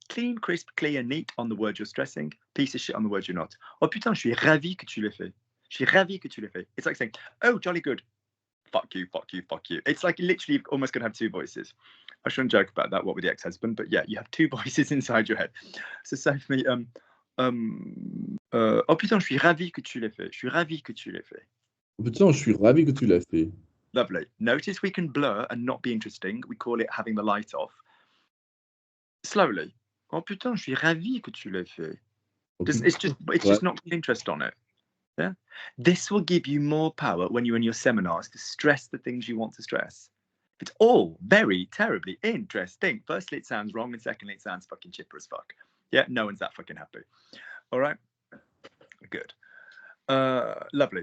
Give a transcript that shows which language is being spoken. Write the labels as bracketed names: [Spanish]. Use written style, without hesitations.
[English] Clean, crisp, clear, neat on the words you're stressing. Piece of shit on the words you're not. [French] Oh putain, je suis ravi que tu l'aies fait. Je suis ravi que tu l'aies fait. [English] It's like saying, oh, jolly good. Fuck you, fuck you, fuck you. It's like literally almost going to have two voices. I shouldn't joke about that, what with the ex-husband, but yeah, you have two voices inside your head. So say for me, [French] oh putain, je suis ravi que tu l'aies fait. Je suis ravi que tu l'aies fait. Oh putain, je suis ravi que tu l'as fait. [English] Lovely. Notice we can blur and not be interesting. We call it having the light off. Slowly. [French] Oh putain, je suis ravi que tu l'aies fait. [English] It's just not interest on it. Yeah. This will give you more power when you're in your seminars to stress the things you want to stress. It's all very terribly interesting. Firstly, it sounds wrong, and secondly, it sounds fucking chipper as fuck. Yeah, no one's that fucking happy. All right, good. Lovely.